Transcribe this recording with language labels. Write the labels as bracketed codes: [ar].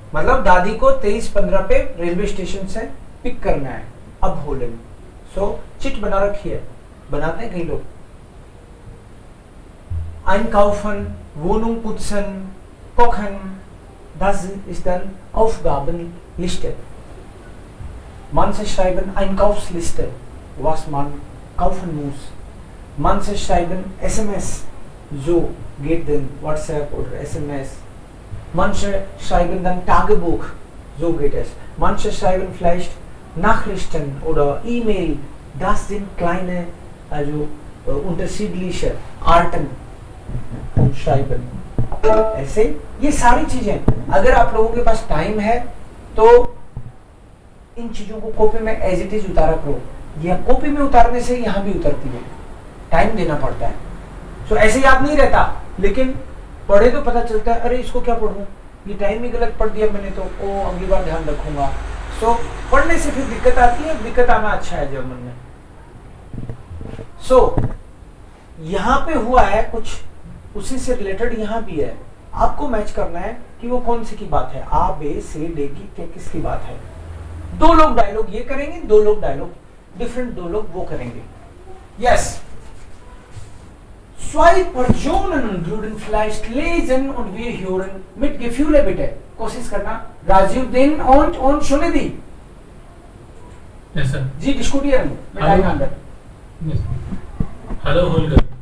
[hi] मतलब दादी को 23:15 पे रेलवे स्टेशन से पिक करना है. अब होलन. सो चिट बना रखी है, बनाते हैं कई लोग. [de] Einkaufen, Wohnung putzen, kochen, das ist dann Aufgabenliste. Manche schreiben Einkaufsliste, was man kaufen muss. Manche schreiben SMS, so geht denn WhatsApp oder SMS. Manche schreiben dann Tagebuch, so geht es. Manche schreiben vielleicht Nachrichten oder E-Mail. Das sind kleine, also unterschiedliche Arten vom Schreiben. [hi] ऐसे ये सारी चीजें, अगर आप लोगों के पास time है तो इन चीजों को कॉपी में [en] as it is [hi] उतारा करो. या कॉपी में उतारने से यहाँ भी उतरती है, टाइम देना पड़ता है. तो ऐसे याद नहीं रहता, लेकिन पढ़े तो पता चलता है, अरे इसको क्या पढ़ूं, ये टाइम ही गलत पढ़ दिया मैंने, तो ओ अगली बार ध्यान रखूंगा. सो पढ़ने से फिर दिक्कत आती है, दिक्कत आना अच्छा है जर्मन में. सो यहाँ पे हुआ है कुछ उसी से रिलेटेड, यहाँ भी है. आपको मैच करना है कि वो कौन सी की बात है, आ बे से डे की क्या किसकी बात है. दो लोग डायलॉग ये करेंगे, दो लोग डायलॉग डिफरेंट, दो लोग वो करेंगे. [en] Yes. [de] Zwei Personen würden vielleicht lesen und wir hören mit Gefühle bitte. [hi] कोशिश करना. [de] राजीव und Shunidi. [en] Yes, sir. [de] Sie diskutieren miteinander. Yes. Hallo Holger.